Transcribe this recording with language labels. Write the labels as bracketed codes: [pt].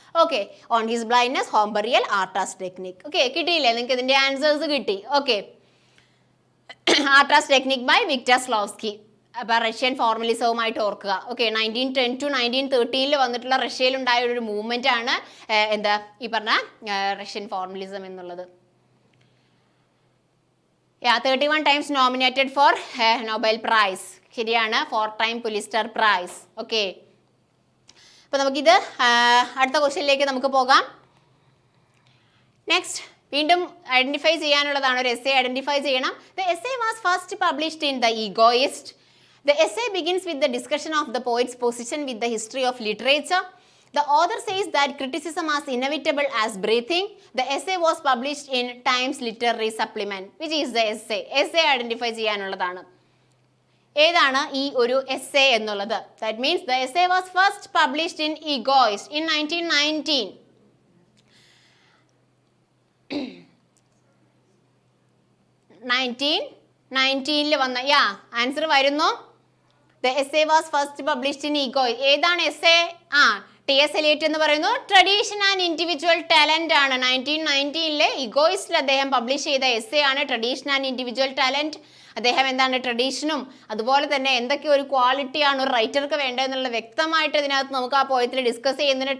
[ml] Okay, on his blindness, ഹോംബറിയൽ, ആർട്ടാസ് technique. Okay, കിട്ടിയില്ലേ നിങ്ങൾക്ക് ഇതിൻ്റെ ആൻസേഴ്സ് കിട്ടി? [en] Okay, ആർട്ടാസ് technique by Victor സ്ലോവ്സ്കി. [ml] അപ്പോൾ റഷ്യൻ ഫോർമലിസവുമായിട്ട് ഓർക്കുക. ഓക്കെ, 1910 to 1913 വന്നിട്ടുള്ള റഷ്യയിലുണ്ടായ ഒരു മൂവ്മെൻ്റ് ആണ് എന്താ ഈ പറഞ്ഞ റഷ്യൻ ഫോർമലിസം എന്നുള്ളത്. [en] 31 times nominated for Nobel Prize. [ml] ശരിയാണ്, 4 times പുലിസ്റ്റർ പ്രൈസ്. ഓക്കെ, അപ്പോൾ നമുക്കിത് അടുത്ത ക്വസ്റ്റ്യനിലേക്ക് നമുക്ക് പോകാം. നെക്സ്റ്റ് വീണ്ടും ഐഡന്റിഫൈ ചെയ്യാനുള്ളതാണ്. ഒരു എസ്സേ ഐഡന്റിഫൈ ചെയ്യണം. [en] The essay was first published in the Egoist. The essay begins with the discussion of the poet's position with the history of literature. The author says that criticism is inevitable as breathing. The essay was published in Times Literary Supplement. Which is the essay? [ml] Essay identify ചെയ്യാനുള്ളതാണ്. ഏതാണ് ഈ ഒരു essay എന്നുള്ളത്? [en] That means the essay was first published in Egoist in 1919. [ml] 1919 വന്ന answer വരുന്നു. [en] The essay was first published in Egoist. [ml] ഏതാണ് essay? TS. Eliot എന്ന് പറയുന്നു tradition and individual talent ആണ്. 1919 ഇഗോയിസ്റ്റിൽ അദ്ദേഹം പബ്ലിഷ് ചെയ്ത എസ്സേ ആണ് ട്രഡീഷൻ ആൻഡ് ഇൻഡിവിജ്വൽ ടാലന്റ്. അദ്ദേഹം എന്താണ് ട്രഡീഷനും അതുപോലെ തന്നെ എന്തൊക്കെ ഒരു ക്വാളിറ്റിയാണ് ഒരു റൈറ്റർക്ക് വേണ്ടതെന്നുള്ള വ്യക്തമായിട്ട് ഇതിനകത്ത് നമുക്ക് ആ പോയത്തിൽ ഡിസ്കസ് ചെയ്യുന്നതിന്.